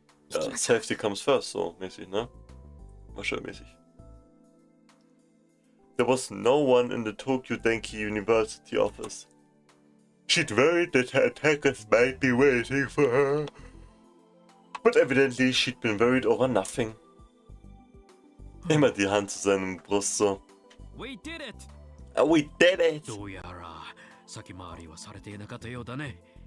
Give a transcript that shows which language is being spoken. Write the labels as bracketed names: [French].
[German] Ja, [English] Safety comes first, [German] so mäßig, ne? War schön mäßig. [English] There was no one in the Tokyo Denki University office. She'd worried that her attackers might be waiting for her. But evidently she'd been worried over nothing. [German] Immer die Hand zu seinem Brust so. [English] We did it! We did it! [Japanese] どうやら先回りはされていなかったようだね。